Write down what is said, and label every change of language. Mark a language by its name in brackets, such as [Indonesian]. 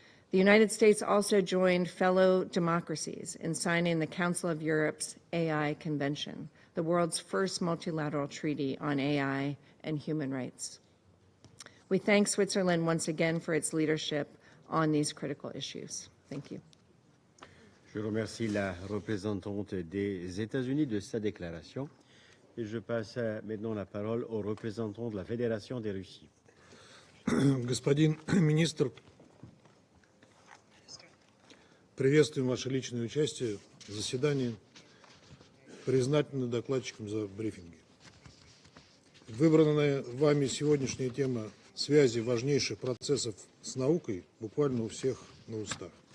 [English] The United States also joined fellow democracies in signing the Council of Europe's AI Convention, the world's first multilateral treaty on AI and human rights. We thank Switzerland once again for its leadership on these critical issues. Thank you. [French] Je remercie la représentante des États-Unis de sa déclaration et je passe maintenant la parole au représentant de la Fédération de Russie. [Russian] Господин министр, приветствуем ваше личное участие в заседании, признательны докладчикам за брифинги. Выбранная вами сегодняшняя тема связи важнейших процессов с наукой буквально у всех на устах.